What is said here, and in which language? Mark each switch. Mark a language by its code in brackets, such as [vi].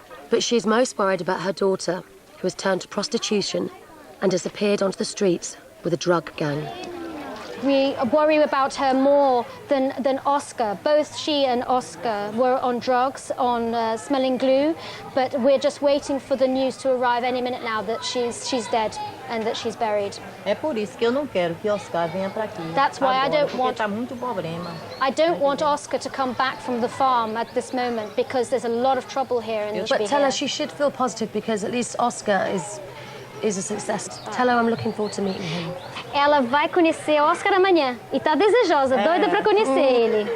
[en] But she is most worried about her daughter, who has turned to prostitution and disappeared onto the streets with a drug gang. We worry about her more than Oscar. Both she and Oscar were on drugs, on smelling glue, but we're just waiting for the news to arrive any minute now that she's dead and that she's buried. [pt] É por isso que eu não quero que Oscar venha para aqui. [en] That's why I don't want. [pt] Tá muito problema. [en] I don't want Oscar to come back from the farm at this moment because there's a lot of trouble here. But tell her she should feel positive because at least Oscar is a success. Tell her I'm looking forward to meeting him. [pt] Ela vai conhecer Oscar amanhã e tá desejosa, doida para conhecer ele.